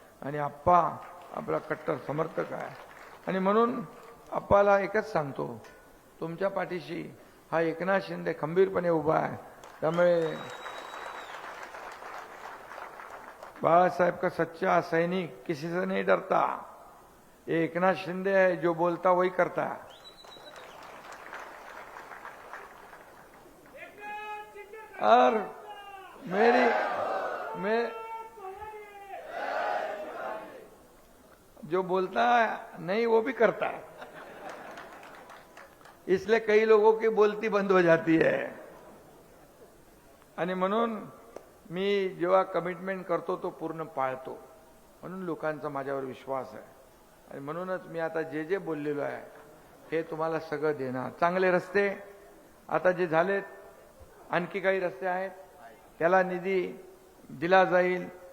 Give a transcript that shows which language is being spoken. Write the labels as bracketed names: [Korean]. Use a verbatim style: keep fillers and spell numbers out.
[Marathi] आणि आप्पा आपला कट्टर समर्थक आहे. आणि म्हणून आप्पाला एकच सांगतो, तुमच्या पाठीशी हा एकनाथ शिंदे खंबीरपणे उभा आहे. [Hindi] त्यामुळे बाळासाहेब का सच्चा सैनिक किसी से नहीं डरता. ये एकनाथ शिंदे है, जो बोलता वही करता. और मेरी मैं जो बोलता नहीं वो भी करता है. इसलिए कई लोगों की बोलती बंद हो जाती है. [Marathi] आणि म्हणून मी जेव्हा कमिटमेंट करतो तो पूर्ण पाळतो, म्हणून लोकांचा माझ्यावर विश्वास आहे. आणि म्हणूनच मी आता जे जे बोललेलो आहे हे तुम्हाला सगळं देणार. चांगले रस्ते आता जे झालेत, आणखी काही रस्ते आहेत त्याला निधी दिला जाईल.